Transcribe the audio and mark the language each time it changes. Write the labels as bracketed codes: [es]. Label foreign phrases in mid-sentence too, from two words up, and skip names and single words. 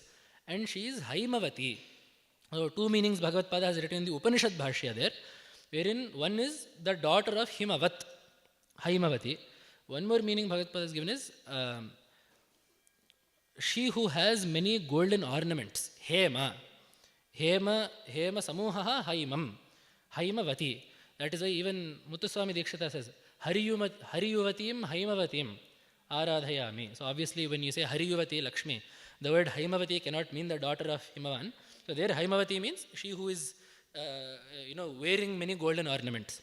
[en] And she is Haimavati. So, two meanings Bhagavad Pada has written in the Upanishad Bhashya there, wherein one is the daughter of Himavat, Haimavati. One more meaning Bhagavad Pada has given is she who has many golden ornaments. [sa] हेम। हेम समूहः हैमम्. [en] Haimavati. That is why even Muthuswami Dikshita says, [sa] हरियुवतीं हैमवतीं आराधयामि. [en] So obviously when you say Hariyuvati Lakshmi, the word Haimavati cannot mean the daughter of Himavan. So there Haimavati means she who is wearing many golden ornaments.